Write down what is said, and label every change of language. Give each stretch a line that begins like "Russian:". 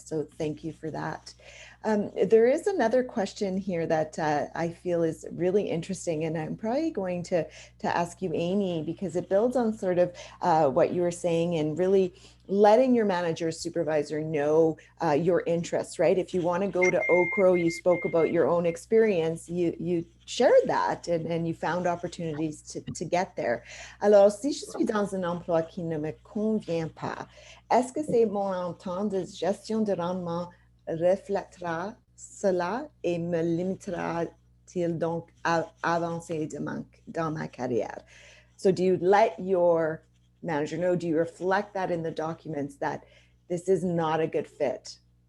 English: So thank you for that. There is another question here that I feel is really interesting, and I'm probably going to ask you, Amy, because it builds on sort of what you were saying, and really letting your manager or supervisor know your interests, right? If you want to go to OCRO, you spoke about your own experience, you shared that, and you found opportunities to get there.
French: Alors, si je suis dans un emploi qui ne me convient pas, est-ce que c'est mon entente de gestion de rendement reflètera cela et me limitera-t-il donc à avancer dans ma carrière?
English: So do you let your manager know, do you reflect that in the documents that this is not a good fit?